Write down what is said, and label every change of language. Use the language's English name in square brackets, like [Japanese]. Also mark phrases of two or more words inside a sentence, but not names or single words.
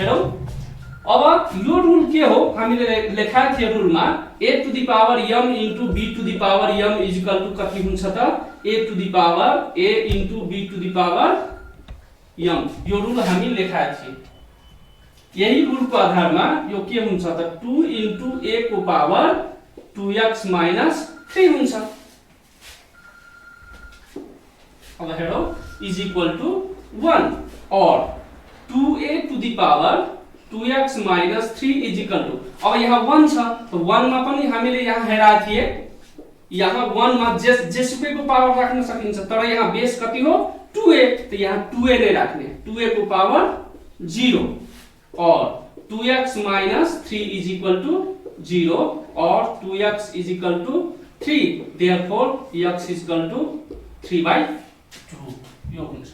[Nepali] हेरौ अब यो रुल के हो, हामीले लेखाएको थियो रुलमा [English] a to the power m into b to the power m is equal to [Nepali] कति हुन्छ त [English] a to the power a into b to the power m. [Nepali] यो रुल हामी लेखाएको थियो। यही रुलको आधारमा यो के हुन्छ त [English] 2 into a [Nepali] को [English] power 2x minus 3 [Nepali] हुन्छ। अब हेरौ [English] is equal to 1 और 2a to the power 2x minus 3 is equal to, [Nepali] अब यहाँ 1 छ तो 1 मा पनि हामीले यहाँ हेरा थिए, यहाँ 1 मा जेसुकैको पावर राख्न सकिन्छ, तर यहाँ बेस कति हो 2a, तो यहाँ 2a नै राख्ने, [English] 2a को पावर 0 और 2x minus 3 is equal to 0 और 2x is equal to 3, therefore x is equal to 3/2 [Nepali] यो हुन्छ।